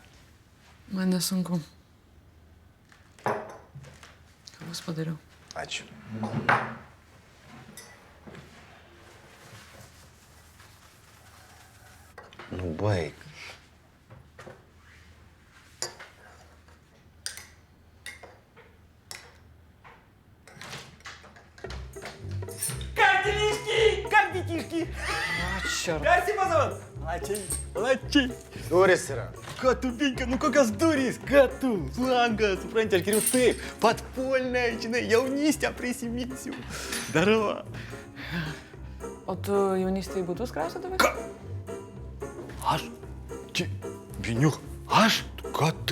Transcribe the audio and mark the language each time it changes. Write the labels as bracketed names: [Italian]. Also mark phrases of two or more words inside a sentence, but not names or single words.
[Lithuanian] Man nesunku. Kavos padariau. Ačiū. Nu, baig. [Russian] Как детишки? Черт. Спасибо, Лачей. [Lithuanian] Durys yra. Ką tu, Vinka, nu kokios durys? Ką tu? Langas, supranti, aš geriau taip, подпольная, žinai, jaunystę prisiminsiu. Darova. O tu jaunystėje būtus kraustydavai? Ką? Aš? Čia, Viniuk, aš? Ką tu?